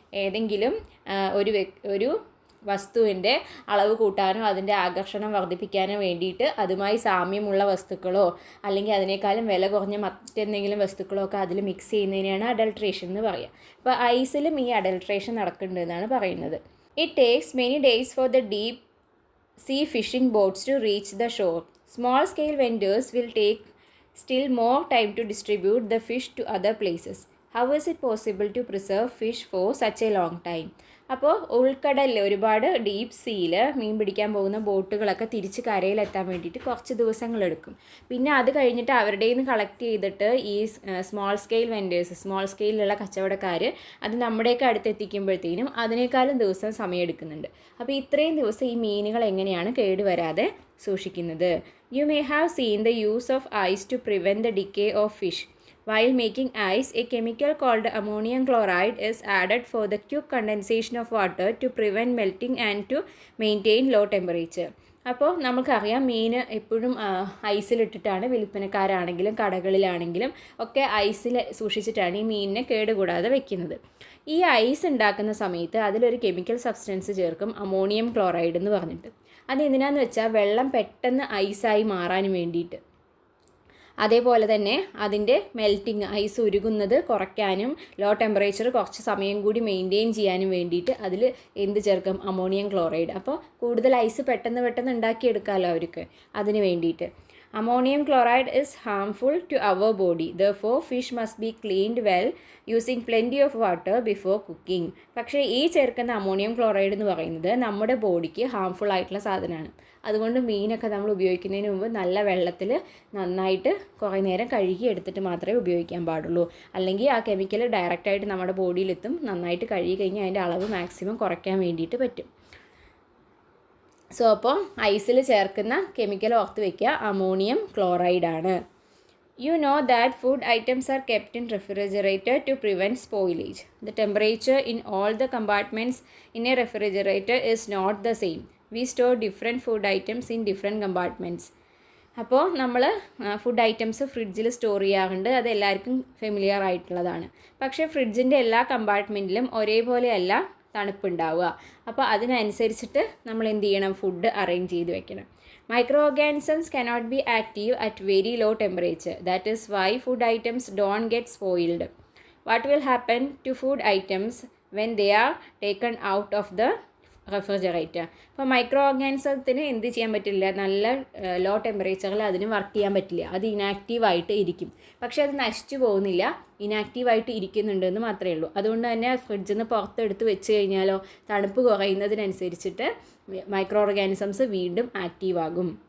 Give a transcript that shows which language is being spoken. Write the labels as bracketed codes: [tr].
[ml] ഏതെങ്കിലും ഒരു വസ്തുവിൻ്റെ അളവ് കൂട്ടാനോ അതിൻ്റെ ആകർഷണം വർദ്ധിപ്പിക്കാനോ വേണ്ടിയിട്ട് അതുമായി സാമ്യമുള്ള വസ്തുക്കളോ അല്ലെങ്കിൽ അതിനേക്കാളും വില കുറഞ്ഞ മറ്റെന്തെങ്കിലും വസ്തുക്കളോ ഒക്കെ അതിൽ മിക്സ് ചെയ്യുന്നതിനാണ് അഡൾട്രേഷൻ എന്ന് പറയുക. അപ്പോൾ ഐസിലും ഈ അഡൾട്രേഷൻ നടക്കുന്നുണ്ടെന്നാണ് പറയുന്നത്. [en] It takes many days for the deep sea fishing boats to reach the shore. Small scale vendors will take still more time to distribute the fish to other places. How is it possible to preserve fish for such a long time? [ml] അപ്പോൾ ഉൾക്കടലിൽ ഒരുപാട് deep സീയിൽ മീൻ പിടിക്കാൻ പോകുന്ന ബോട്ടുകളൊക്കെ തിരിച്ച് കരയിലെത്താൻ വേണ്ടിയിട്ട് കുറച്ച് ദിവസങ്ങളെടുക്കും. പിന്നെ അത് കഴിഞ്ഞിട്ട് അവരുടെ നിന്ന് കളക്ട് ചെയ്തിട്ട് ഈ സ്മോൾ സ്കെയിൽ വെൻഡേഴ്സ്, സ്മോൾ സ്കെയിലുള്ള കച്ചവടക്കാർ അത് നമ്മുടെയൊക്കെ അടുത്തെത്തിക്കുമ്പോഴത്തേനും അതിനേക്കാളും ദിവസം സമയമെടുക്കുന്നുണ്ട്. അപ്പോൾ ഇത്രയും ദിവസം ഈ മീനുകൾ എങ്ങനെയാണ് കേടുവരാതെ സൂക്ഷിക്കുന്നത്? [en] You may have seen the use of ice to prevent the decay of fish. While making ice, a chemical called ammonium chloride is added for the quick condensation of water to prevent melting and to maintain low temperature. [ml] അപ്പോൾ നമുക്കറിയാം മീൻ എപ്പോഴും ഐസിലിട്ടിട്ടാണ് വിൽപ്പനക്കാരാണെങ്കിലും കടകളിലാണെങ്കിലും ഒക്കെ ഐസിൽ സൂക്ഷിച്ചിട്ടാണ് ഈ മീനിനെ കേടുകൂടാതെ വെക്കുന്നത്. ഈ ice ഉണ്ടാക്കുന്ന സമയത്ത് അതിലൊരു കെമിക്കൽ സബ്സ്റ്റൻസ് ചേർക്കും, അമോണിയം ക്ലോറൈഡ് എന്ന് പറഞ്ഞിട്ട്. അത് എന്തിനാന്ന് വെച്ചാൽ വെള്ളം പെട്ടെന്ന് ഐസായി മാറാൻ വേണ്ടിയിട്ട്. അതേപോലെ തന്നെ അതിൻ്റെ മെൽറ്റിങ്, ഐസ് ഉരുകുന്നത് കുറയ്ക്കാനും ലോ ടെമ്പറേച്ചർ കുറച്ച് സമയം കൂടി മെയിൻറ്റെയിൻ ചെയ്യാനും വേണ്ടിയിട്ട് അതിൽ എന്ത് ചേർക്കും? Ammonium chloride. അപ്പോൾ കൂടുതൽ ഐസ് പെട്ടെന്ന് ഉണ്ടാക്കിയെടുക്കാമല്ലോ അവർക്ക്, അതിന് വേണ്ടിയിട്ട്. [en] Ammonium chloride is harmful to our body. Therefore, fish must be cleaned well using plenty of water before cooking. [ml] പക്ഷേ ഈ ചേർക്കുന്ന അമോണിയം ക്ലോറൈഡ് എന്ന് പറയുന്നത് നമ്മുടെ ബോഡിക്ക് ഹാംഫുൾ ആയിട്ടുള്ള സാധനമാണ്. അതുകൊണ്ട് മീനൊക്കെ നമ്മൾ ഉപയോഗിക്കുന്നതിന് മുമ്പ് നല്ല വെള്ളത്തിൽ നന്നായിട്ട് കുറേ നേരം കഴുകി എടുത്തിട്ട് മാത്രമേ ഉപയോഗിക്കാൻ പാടുള്ളൂ. അല്ലെങ്കിൽ ആ കെമിക്കൽ ഡയറക്റ്റായിട്ട് നമ്മുടെ ബോഡിയിലെത്തും. നന്നായിട്ട് കഴുകി കഴിഞ്ഞാൽ അതിൻ്റെ അളവ് മാക്സിമം കുറയ്ക്കാൻ വേണ്ടിയിട്ട് പറ്റും. സോ അപ്പോൾ ഐസിൽ ചേർക്കുന്ന കെമിക്കൽ ഓർത്ത് വയ്ക്കുക, ammonium ക്ലോറൈഡാണ്. [en] You know that food items are kept in refrigerator to prevent spoilage. The temperature in all the compartments in a refrigerator is not the same. We store different food items in different compartments. [ml] അപ്പോൾ നമ്മൾ food items ഫ്രിഡ്ജിൽ store ചെയ്യാറുണ്ട്. അത് എല്ലാവർക്കും familiar ആയിട്ടുള്ളതാണ്. പക്ഷേ ഫ്രിഡ്ജിൻ്റെ എല്ലാ കമ്പാർട്ട്മെൻറ്റിലും ഒരേപോലെയല്ല തണുപ്പുണ്ടാവുക. അപ്പോൾ അതിനനുസരിച്ചിട്ട് നമ്മൾ എന്ത് ചെയ്യണം, ഫുഡ് അറേഞ്ച് ചെയ്ത് വെക്കണം. [en] Micro organisms cannot be active at very low temperature. That is why food items don't get spoiled. What will happen to food items when they are taken out of the refrigerator? [ml] അപ്പോൾ micro ഓർഗാനിസത്തിന് എന്ത് ചെയ്യാൻ പറ്റില്ല, നല്ല law ടെമ്പറേച്ചറിൽ അതിന് work ചെയ്യാൻ പറ്റില്ല. അത് ഇനാക്റ്റീവായിട്ട് ഇരിക്കും. പക്ഷേ അത് നശിച്ചു പോകുന്നില്ല, ഇനാക്റ്റീവായിട്ട് ഇരിക്കുന്നുണ്ടെന്ന് മാത്രമേ ഉള്ളൂ. അതുകൊണ്ട് തന്നെ ഫ്രിഡ്ജിൽ നിന്ന് പുറത്തെടുത്ത് വെച്ച് കഴിഞ്ഞാലോ തണുപ്പ് കുറയുന്നതിനനുസരിച്ചിട്ട് മൈക്രോ ഓർഗാനിസംസ് വീണ്ടും ആക്റ്റീവാകും.